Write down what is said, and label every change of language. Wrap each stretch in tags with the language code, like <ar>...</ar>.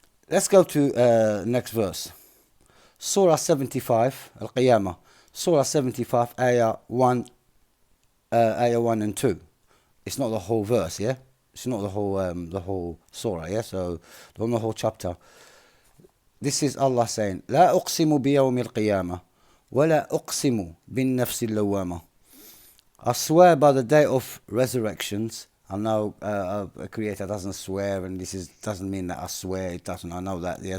<en>Let's go to next verse. Surah 75, Al-Qiyamah. Surah 75, Ayah 1 and 2. It's not the whole verse, yeah? It's not the whole surah, yeah? So, not the whole chapter. This is Allah saying,</en> <ar>لا أقسم بيوم القيامة ولا أقسم بالنفس اللوامة.</ar> <en>I swear by the day of resurrections. I know a creator doesn't swear, and doesn't mean that I swear. It doesn't. I know that, yeah?</en>